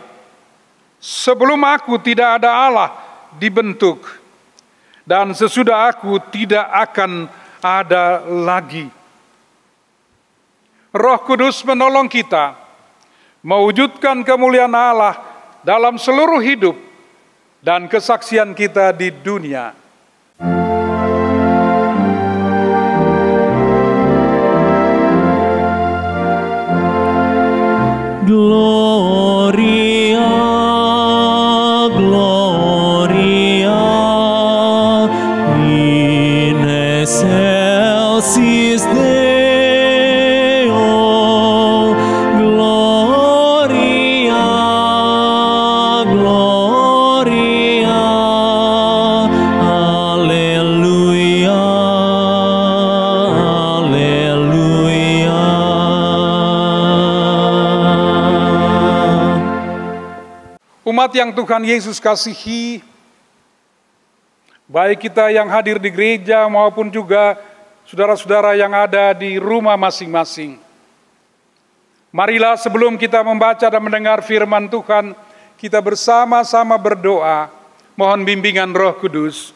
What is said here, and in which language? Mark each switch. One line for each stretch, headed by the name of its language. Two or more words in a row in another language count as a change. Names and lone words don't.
Indonesian: Sebelum Aku tidak ada Allah dibentuk, dan sesudah Aku tidak akan ada lagi. Roh Kudus menolong kita mewujudkan kemuliaan Allah dalam seluruh hidup dan kesaksian kita di dunia.
Latin: Gloria, Gloria, in excelsis Deo. Gloria, Gloria, Alleluia, Alleluia.
Indonesian: Umat yang Tuhan Yesus kasihi, baik kita yang hadir di gereja maupun juga saudara-saudara yang ada di rumah masing-masing. Marilah sebelum kita membaca dan mendengar firman Tuhan, kita bersama-sama berdoa, mohon bimbingan Roh Kudus.